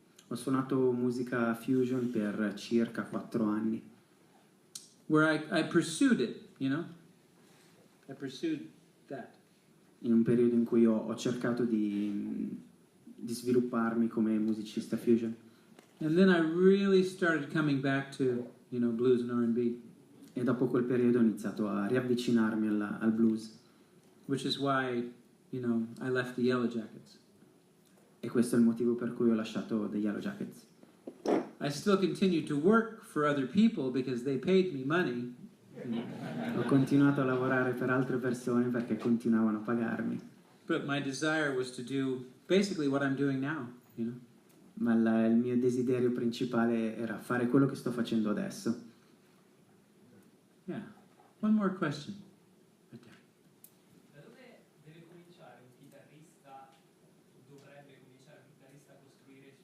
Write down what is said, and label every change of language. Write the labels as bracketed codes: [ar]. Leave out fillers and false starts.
[it] Ho suonato musica fusion per circa 4 anni. [en] where I pursued it, I pursued that. [it] In un periodo in cui ho cercato di svilupparmi come musicista fusion. [en] And then I really started coming back to, blues and R&B. [it] E dopo quel periodo ho iniziato a riavvicinarmi al blues. [en] Which is why, I left the Yellow Jackets. [it] E questo è il motivo per cui ho lasciato The Yellow Jackets. [en] I still continued to work for other people because they paid me money. [it] Ho continuato a lavorare per altre persone perché continuavano a pagarmi. [en] But my desire was to do basically what I'm doing now, [it] Ma il mio desiderio principale era fare quello che sto facendo adesso. [en] Yeah. One more question. Right there. [it] Da dove deve cominciare un chitarrista, dovrebbe cominciare un chitarrista a costruire